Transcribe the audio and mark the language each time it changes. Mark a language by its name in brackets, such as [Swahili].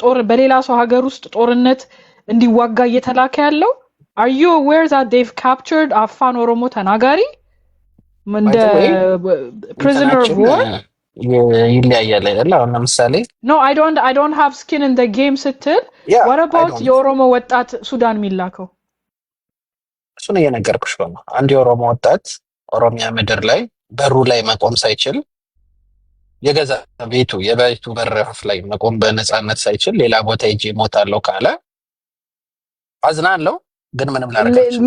[Amharic] በሌላ ሰው ሀገር ውስጥ ጦርነት እንዲዋጋ እየተላከ ያለው? [English] Are you aware that they've captured [Amharic] አፋን ኦሮሞ ተናጋሪ እንደ [English] prisoner of war? [Amharic] ይለያያል አይደል? አሁን ለምሳሌ [English] No, I don't have skin in the game [Amharic] ስትል [English] what about [Amharic] የኦሮሞ ወጣት ሱዳን የሚላከው? እሱን እየነገርኩሽ ነው። አንድ የኦሮሞ ወጣት ኦሮሚያ ምድር ላይ በሩ ላይ መቆም ሳይችል የገዛ የቤቱ በረፍ ላይ መቆም በነፃነት ሳይችል ሌላ ቦታ ሄጄ እሞታለሁ ካለ አዝናለሁ፣ ግን ምንም ላደርጋችሁ